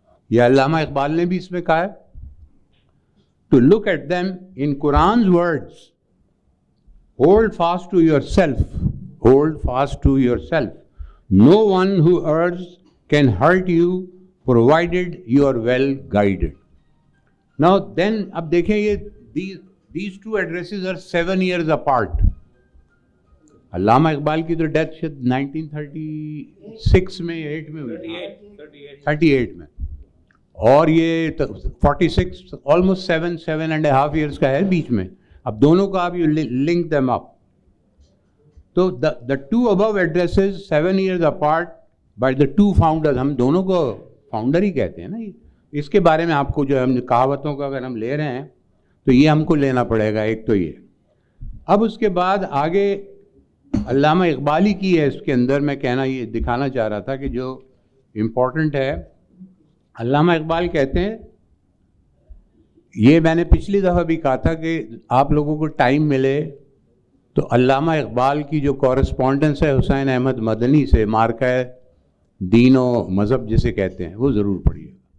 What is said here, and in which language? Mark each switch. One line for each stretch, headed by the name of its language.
Urdu: یہ علامہ اقبال نے بھی اس میں کہا ہے,
English: To look at them in Quran's words, hold fast to your self, hold fast to your self, no one who errs can hurt you provided you are well guided. Now then
Urdu: اب دیکھیں یہ
English: these two addresses are 7 years apart.
Urdu: علامہ اقبال کی تو death شاید 1936 میں 8 میں ہوئی تھی, 38 میں, اور یہ 46
English: almost 7.5 years
Urdu: کا ہے بیچ میں. اب دونوں کا آپ
English: you link them up. تو the two above addresses 7 years apart by the two founders,
Urdu: ہم دونوں کو فاؤنڈر ہی کہتے ہیں نا. اس کے بارے میں آپ کو جو ہم کہاوتوں کا اگر ہم لے رہے ہیں تو یہ ہم کو لینا پڑے گا. ایک تو یہ, اب اس کے بعد آگے علامہ اقبالی کی ہے, اس کے اندر میں کہنا یہ دکھانا چاہ رہا تھا کہ جو امپورٹنٹ ہے, علامہ اقبال کہتے ہیں, یہ میں نے پچھلی دفعہ بھی کہا تھا کہ آپ لوگوں کو ٹائم ملے تو علامہ اقبال کی جو کورسپونڈنس ہے حسین احمد مدنی سے, مارکہ دین و مذہب جسے کہتے ہیں, وہ ضرور پڑھیے.